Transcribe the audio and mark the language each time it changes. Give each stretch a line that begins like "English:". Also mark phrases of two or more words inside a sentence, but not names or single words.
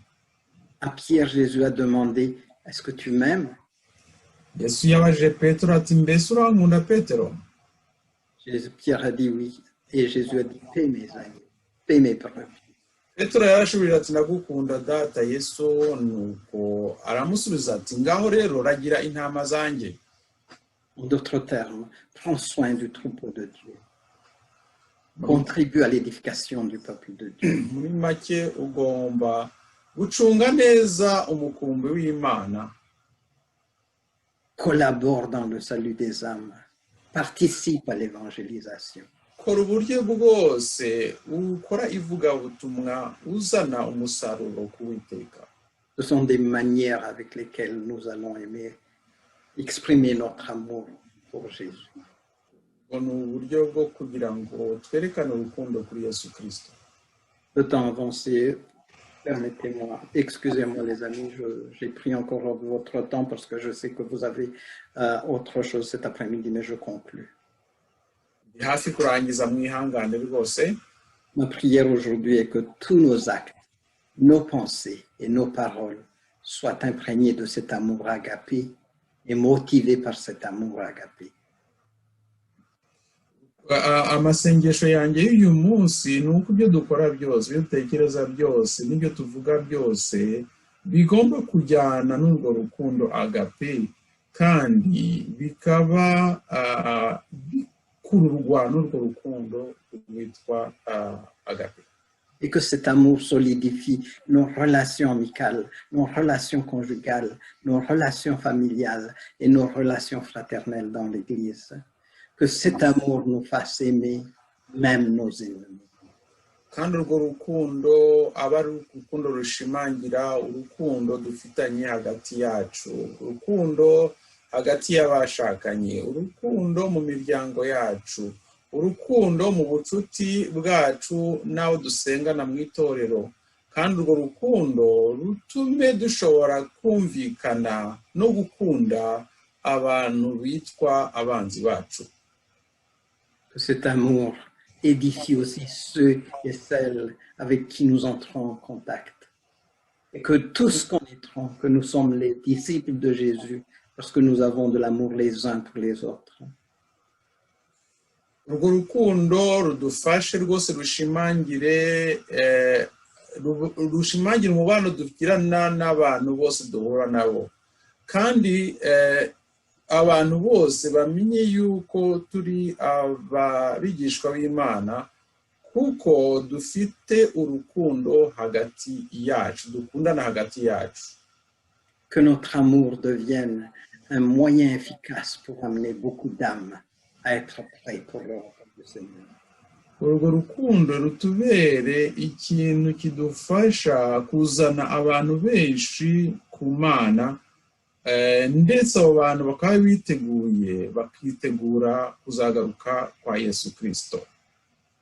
French: À Pierre, Jésus a demandé, est-ce que tu m'aimes?
Kinyarwanda: Yesu yabajije Petero ati mbese urankunda Petero?
French: Pierre a dit oui. Et Jésus a dit, paie mes amis, paie mes brebis.
Kinyarwanda: Petero yarashubije ati ndagukunda data. Yesu nuko aramusubiza ati ngaho rero ragira intama zanjye.
French: En d'autres termes, prends soin du troupeau de Dieu. Contribue à l'édification du peuple de Dieu.
Kinyarwanda: Muri make ugomba gucunga neza umukumbi w'Imana.
French: Collabore dans le salut des âmes. Participe à l'évangélisation.
Kinyarwanda: Kora uburyo bwose ukora ivugabutumwa uzana umusaruro ku Uwiteka.
French: Ce sont des manières avec lesquelles nous allons aimer, exprimer notre amour pour Jésus.
Kinyarwanda: Ni uburyo bwo kugira ngo twerekane urukundo kuri Yesu Kristo.
French: Le temps avancé, permettez-moi, excusez-moi les amis, j'ai pris encore votre temps parce que je sais que vous avez autre chose cet après-midi, mais je conclus.
Kinyarwanda: Hafi kurangiza mwihangane rwose.
French: Ma prière aujourd'hui est que tous nos actes, nos pensées et nos paroles soient imprégnés de cet amour agapé et motivés par cet amour agapé.
Kinyarwanda: Amasengesho yanjye y'uyu munsi ni uko ibyo dukora byose, ibyo dutekereza byose, n'ibyo tuvuga byose bigomba kujyana n'urwo rukundo agape, kandi bikaba bikururwa n'urwo rukundo rwitwa agape.
French: Et que cet amour solidifie nos relations amicales, nos relations conjugales, nos relations familiales et nos relations fraternelles dans l'Église. Que cet amour nous fasse aimer même nos ennemis.
Kinyarwanda: Kandi urwo rukundo aba ari urukundo rushimangira urukundo dufitanye hagati yacu, urukundo hagati y'abashakanye, urukundo mu miryango yacu, urukundo mu bucuti bwacu n'abo dusengana mu itorero, kandi urwo rukundo rutume dushobora kumvikana no gukunda abantu bitwa abanzi bacu.
French: Que cet amour édifie aussi ceux et celles avec qui nous entrons en contact. Et que tous connaîtront que nous sommes les disciples de Jésus parce que nous avons de l'amour les uns pour les autres.
Kinyarwanda: Urwo rukundo rudufashe rwose rushimangire umubano dugirana n'abantu bose duhura nabo, kandi abantu bose bamenye yuko turi abigishwa b'Imana kuko dufite urukundo hagati yacu, dukundana hagati yacu.
French: Que notre amour devienne un moyen efficace pour amener beaucoup d'âmes à être prêts pour l'œuvre du Seigneur.
Kinyarwanda: Urwo rukundo rutubere ikintu kidufasha kuzana abantu benshi ku Mana, ndetse abo bantu bakaba biteguye bakitegura kuzagaruka kwa Yesu Kristo.